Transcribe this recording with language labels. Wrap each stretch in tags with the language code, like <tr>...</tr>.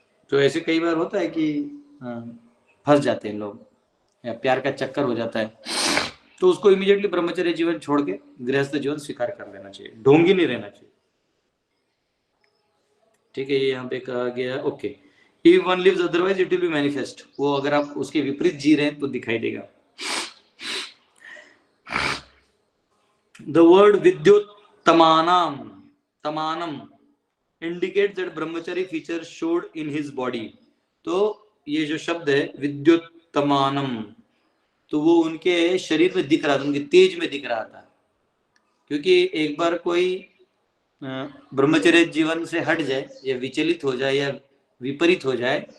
<hi>तो ऐसे कई बार होता है कि फंस जाते हैं लोग, या प्यार का चक्कर हो जाता है, तो उसको इमीडिएटली ब्रह्मचर्य जीवन छोड़ के गृहस्थ जीवन स्वीकार कर लेना चाहिए, ढोंगी नहीं रहना चाहिए, ठीक है। ये यहाँ पे कहा गया, okay.</hi> <en>If one lives otherwise, it will be manifest.</en> <hi>वो अगर आप उसके विपरीत जी रहे हैं तो दिखाई देगा।</hi> <en>The word tamanam indicates that brahmachari feature showed in his body.</en> <hi>तो ये जो शब्द है विद्युत्तमानम, तो वो उनके शरीर में दिख रहा था, उनके तेज में दिख रहा था। क्योंकि एक बार कोई ब्रह्मचर्य जीवन से हट जाए या विचलित हो जाए या विपरीत हो जाए</hi>